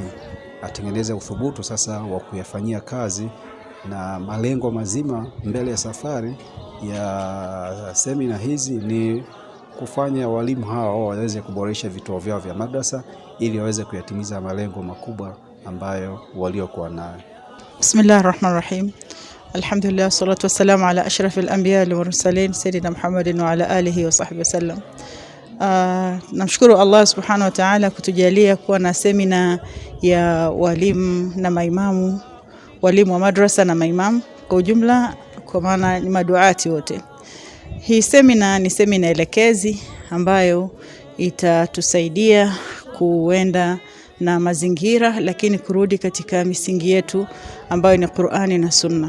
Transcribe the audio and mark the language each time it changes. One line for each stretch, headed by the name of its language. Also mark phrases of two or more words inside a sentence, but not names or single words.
Swahili: Atengeneze uthubutu sasa wa kuyafanyia kazi, na malengo mazima mbele ya safari ya semina hizi ni kufanya walimu hao waweze kuboresha vituo vyao vya madrasa ili waweze kuyatimiza malengo makubwa ambayo waliokuwa nayo.
Arabic: بسم الله الرحمن الرحيم. الحمد لله، الصلاة والسلام على أشرف الأنبياء والمرسلين سيدنا محمد وعلى آله وصحبه وسلم.
Swahili: Namshukuru Allah
Arabic: سبحانه وتعالى
Swahili: kutujalia kuwa na semina ya walimu na maimamu, walimu wa madrasa na maimamu kwa ujumla, kwa maana ni maduati wote. Hii semina ni semina elekezi ambayo itatusaidia kuenda na mazingira, lakini kurudi katika misingi yetu ambayo ni Qur'ani na Sunna.